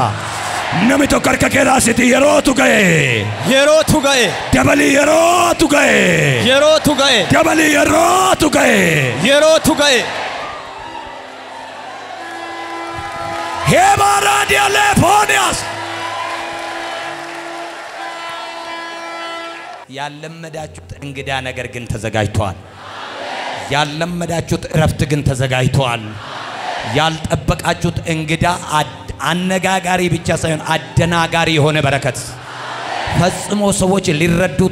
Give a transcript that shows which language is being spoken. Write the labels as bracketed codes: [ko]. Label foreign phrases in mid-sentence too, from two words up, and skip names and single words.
[om] Nami tokko harka kee raasiti yerootu ga'e. Yerootu ga'e. Dabalii yerootu ga'e. Yerootu ga'e. Dabalii yerootu ga'e. Yerootu ga'e. Heba raadiya leefooniyaas. [am] ያለመዳችሁት እንግዳ ነገር ግን ተዘጋጅቷል። ያለመዳችሁት እረፍት ግን ተዘጋጅቷል። ያልጠበቃችሁት እንግዳ አነጋጋሪ ብቻ ሳይሆን አደናጋሪ የሆነ በረከት ፈጽሞ ሰዎች ሊረዱት